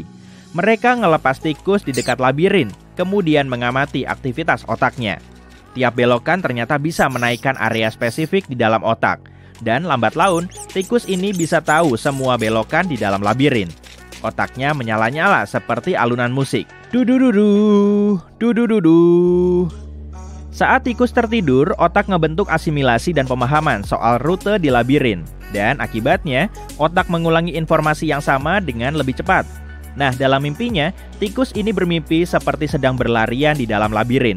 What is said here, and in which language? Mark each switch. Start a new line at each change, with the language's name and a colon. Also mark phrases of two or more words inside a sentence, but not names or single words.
Indonesian: Mereka ngelepas tikus di dekat labirin, kemudian mengamati aktivitas otaknya. Tiap belokan ternyata bisa menaikkan area spesifik di dalam otak. Dan lambat laun, tikus ini bisa tahu semua belokan di dalam labirin. Otaknya menyala-nyala seperti alunan musik. Du-du-du-du, du-du-du-du. Saat tikus tertidur, otak ngebentuk asimilasi dan pemahaman soal rute di labirin. Dan akibatnya, otak mengulangi informasi yang sama dengan lebih cepat. Nah, dalam mimpinya, tikus ini bermimpi seperti sedang berlarian di dalam labirin.